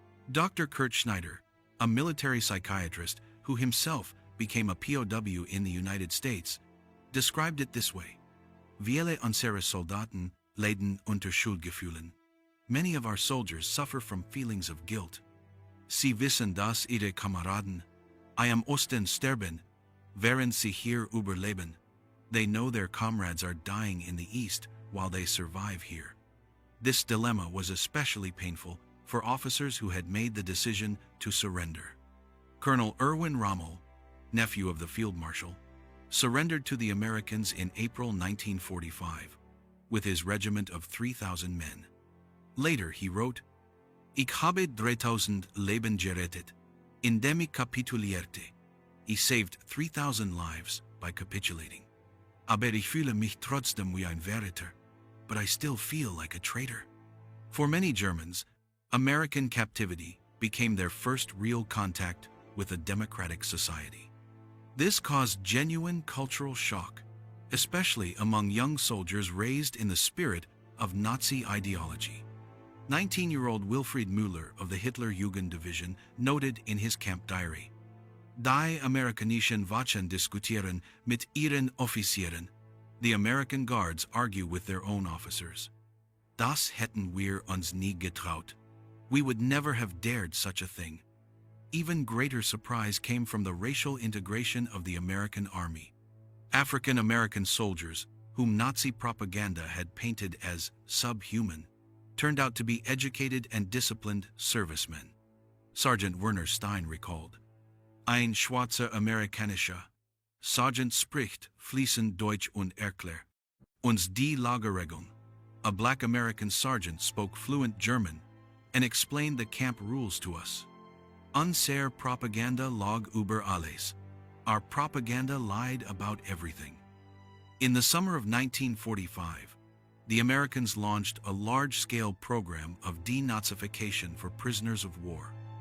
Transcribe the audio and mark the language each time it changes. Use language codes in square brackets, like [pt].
[en] Dr. Kurt Schneider, a military psychiatrist who himself became a POW in the United States, described it this way: [de] Viele unserer Soldaten leiden unter Schuldgefühlen. [en] Many of our soldiers suffer from feelings of guilt. [de] Sie wissen, dass ihre Kameraden im Osten sterben, während sie hier überleben. [en] They know their comrades are dying in the East while they survive here. This dilemma was especially painful for officers who had made the decision to surrender. Colonel Erwin Rommel, nephew of the Field Marshal, surrendered to the Americans in April 1945 with his regiment of 3,000 men. [de] Later he wrote, Ich habe 3,000 Leben gerettet, indem ich kapitulierte. [en] He saved 3,000 lives by capitulating. [de] Aber ich fühle mich trotzdem wie ein Verräter, [en] but I still feel like a traitor. For many Germans, American captivity became their first real contact with a democratic society. This caused genuine cultural shock, especially among young soldiers raised in the spirit of Nazi ideology. 19-year-old Wilfried Müller of the Hitler-Jugend Division noted in his camp diary, [de] Die amerikanischen Wachen diskutieren mit ihren Offizieren. [en] The American guards argue with their own officers. [de] Das hätten wir uns nie getraut. [en] We would never have dared such a thing. Even greater surprise came from the racial integration of the American army. African American soldiers, whom Nazi propaganda had painted as subhuman, turned out to be educated and disciplined servicemen. [de] Sergeant Werner Stein recalled, Ein schwarzer Amerikanischer Sergeant spricht fließend Deutsch und erklärt uns die Lagerregeln. [en] A black American sergeant spoke fluent German and explained the camp rules to us. [de] Unsere Propaganda log über alles. [en] Our propaganda lied about everything. In the summer of 1945, the Americans launched a large-scale program of denazification for prisoners of war.